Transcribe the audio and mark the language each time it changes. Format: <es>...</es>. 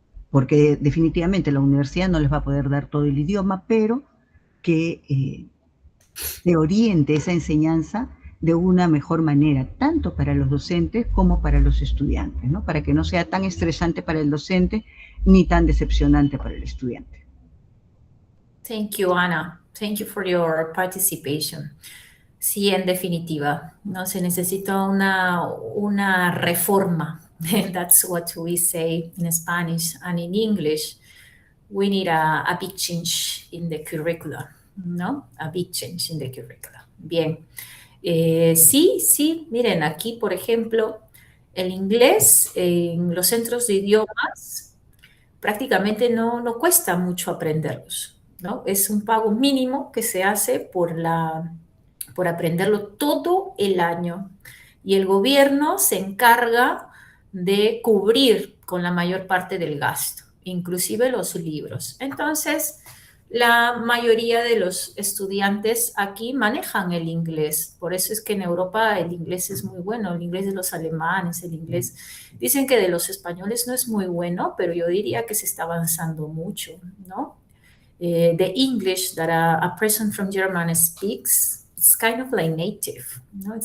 <es>Porque definitivamente la universidad no les va a poder dar todo el idioma, pero que se oriente esa enseñanza de una mejor manera, tanto para los docentes como para los estudiantes, ¿no?, para que no sea tan estresante para el docente ni tan decepcionante para el estudiante.</es> <en>Thank you, Ana. Thank you for your participation.</en> <es>Sí, en definitiva, no se necesita una reforma.</es> <en>That's what we say in Spanish, and in English, we need a big change in the curricula, ¿no? A big change in the curricula. Bien.</en> <es>Sí, miren, aquí, por ejemplo, el inglés en los centros de idiomas prácticamente no cuesta mucho aprenderlos, ¿no? Es un pago mínimo que se hace por aprenderlo todo el año. Y el gobierno se encarga de cubrir con la mayor parte del gasto, inclusive los libros. Entonces, la mayoría de los estudiantes aquí manejan el inglés. Por eso es que en Europa el inglés es muy bueno, el inglés de los alemanes, el inglés, dicen que de los españoles no es muy bueno, pero yo diría que se está avanzando mucho, ¿no?</es> <en>The English that a person from Germany speaks, it's kind of like native, ¿no?</en>